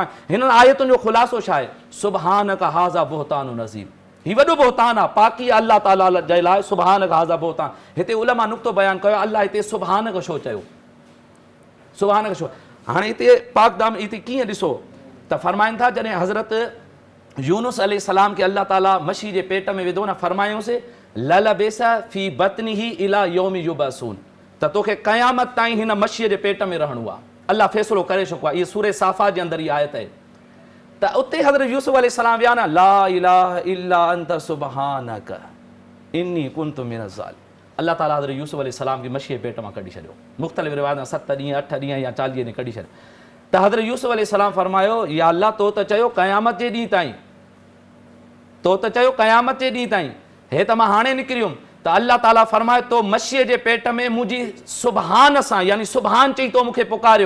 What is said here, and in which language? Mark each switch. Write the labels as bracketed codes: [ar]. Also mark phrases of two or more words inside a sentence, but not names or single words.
[sd] हिननि आयतुनि जो ख़ुलासो छा आहे? [ar] سبحانك هذا بهتان عظيم, [sd] ही वॾो बुहतान आहे, पाकी अल्लाह ताला जे लाइ। [ar] سبحانك هذا بهتان, [sd] हिते उलमा नुक़्तो बयानु कयो, अल्लाह हिते सुबहानक छो चयो, सुबहानक छो? हाणे हिते पाक दामनी हिते कीअं ॾिसो त फरमाइनि था, जॾहिं हज़रत यूनुस अलैहिस्सलाम खे अल्लाह ताला मछी जे पेट में विधो न, फरमायोसि [ar] للبث في بطنه إلى يوم يبعثون, [sd] त तोखे क़यामत ताईं हिन मछीअ जे पेट में रहणो आहे। अल्लाह फ़ैसिलो करे चुको आहे, इहा सूरे साफ़ात जे अंदरि इहा आयत आहे। त उते हज़रत यूसुफ अलैहिस्सलाम विया न, [ar] لا إله إلا أنت سبحانك إني كنت من الظالمين. [sd] अल्लाह ताला हज़रत यूसुफ अलैहिस्सलाम खे मछीअ जे पेट मां कढी छॾियो, मुख़्तलिफ़ रिवायत में 7 ॾींहं 8 ॾींहं या 40 ॾींहं कढी छॾियो। त हज़रत यूसुफ अलैहिस्सलाम फरमायो, या अल्लाह तो त चयो क़यामत जे ॾींहं ताईं, तो त चयो क़यामत जे ॾींहं ताईं, हे त मां हाणे निकिरियुमि। त अल्लाह ताला फरमाए तो मछीअ जे पेट में मुंहिंजी सुबहान सां, यानी सुबहान चई तो मूंखे पुकारियो।